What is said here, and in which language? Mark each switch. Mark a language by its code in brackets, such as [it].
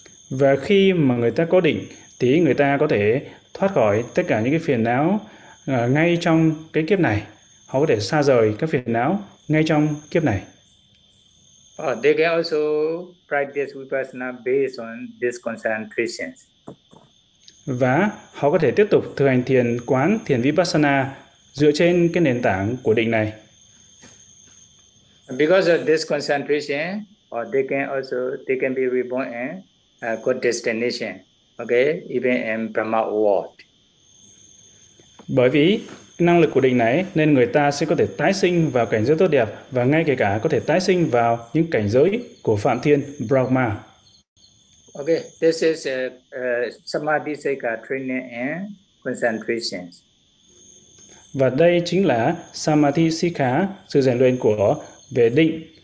[vi] Và khi mà người ta có định thì người ta có thể thoát khỏi tất cả những cái phiền não ngay trong cái kiếp này. Họ có thể xa rời các phiền não ngay trong kiếp này. [en] They can also practice vipassana based on this concentration. [vi] Và họ có thể tiếp tục thực hành thiền quán, thiền vipassana dựa trên cái nền tảng của định này. [en] Because of this concentration, they can be reborn in a good destination. Okay, even in Brahma world. [vi] Bởi vì năng lực của định này nên người ta sẽ có thể tái sinh vào cảnh giới tốt đẹp và ngay kể cả có thể tái sinh vào những cảnh giới của Phạm Thiên Brahma. [en] Okay, this is a samadhi seka training and concentration. [vi] Và đây chính là samadhi seka, sự rèn luyện của về định.